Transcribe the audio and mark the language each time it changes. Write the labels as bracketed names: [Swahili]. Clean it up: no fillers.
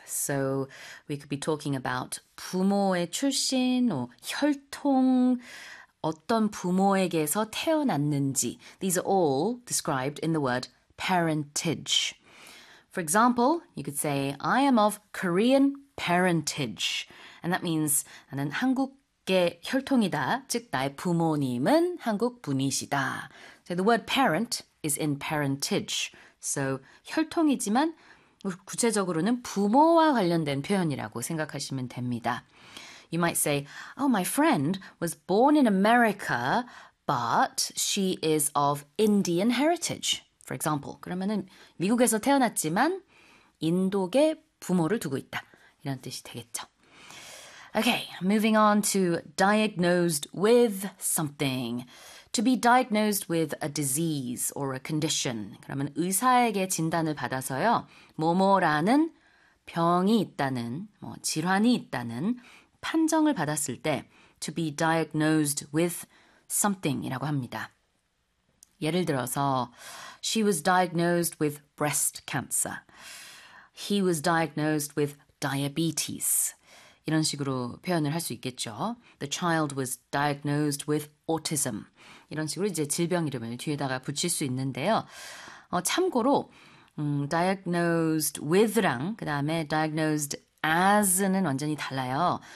[English] So we could be talking about [Korean] 부모의 출신 or 혈통, 어떤 부모에게서 태어났는지. [English] These are all described in the word parentage. For example, you could say, I am of Korean parentage. And that means, [Korean] 나는 한국계 혈통이다. 즉, 나의 부모님은 한국 분이시다. [English] So the word parent is in parentage. [Korean] So 혈통이지만, 구체적으로는 부모와 관련된 표현이라고 생각하시면 됩니다. [English] You might say, oh, my friend was born in America, but she is of Indian heritage. For example, [Korean] 그러면은 미국에서 태어났지만 인도계 부모를 두고 있다. 이런 뜻이 되겠죠. [English] Okay, moving on to diagnosed with something. To be diagnosed with a disease or a condition. [Korean] 그러면 의사에게 진단을 받아서요. 뭐뭐라는 병이 있다는, 뭐 질환이 있다는 판정을 받았을 때 [English] to be diagnosed with something [Korean] 이라고 합니다. 예를 들어서 [English] She was diagnosed with breast cancer. He was diagnosed with diabetes. [Korean] 이런 식으로 표현을 할 수 있겠죠. [English] The child was diagnosed with autism. [Korean] 이런 식으로 이제 질병 이름을 뒤에다가 붙일 수 있는데요. 참고로 diagnosed with랑 그다음에 diagnosed as는 완전히 달라요.